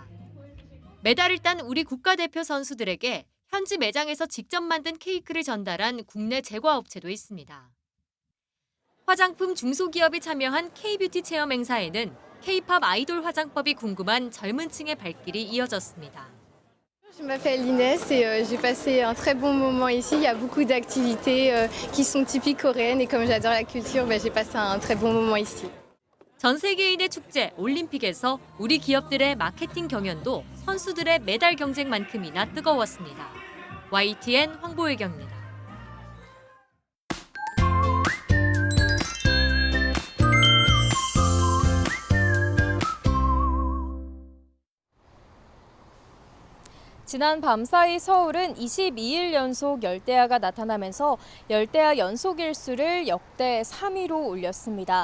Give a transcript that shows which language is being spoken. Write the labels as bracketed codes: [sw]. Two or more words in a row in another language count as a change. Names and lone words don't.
[ko] 메달을 딴 우리 국가대표 선수들에게 현지 매장에서 직접 만든 케이크를 전달한 국내 제과업체도 있습니다. 화장품 중소기업이 참여한 K-뷰티 체험 행사에는 K-팝 아이돌 화장법이 궁금한 젊은 층의 발길이 이어졌습니다. [fr] Je m'appelle Inès et j'ai passé un très bon moment ici. Il y a beaucoup d'activités qui sont typiques coréennes et comme j'adore la culture, j'ai passé un très bon moment ici. [ko] 전 세계인의 축제 올림픽에서 우리 기업들의 마케팅 경연도 선수들의 메달 경쟁만큼이나 뜨거웠습니다. YTN 황보혜경입니다. 지난 밤사이 서울은 22일 연속 열대야가 나타나면서 열대야 연속 일수를 역대 3위로 올렸습니다.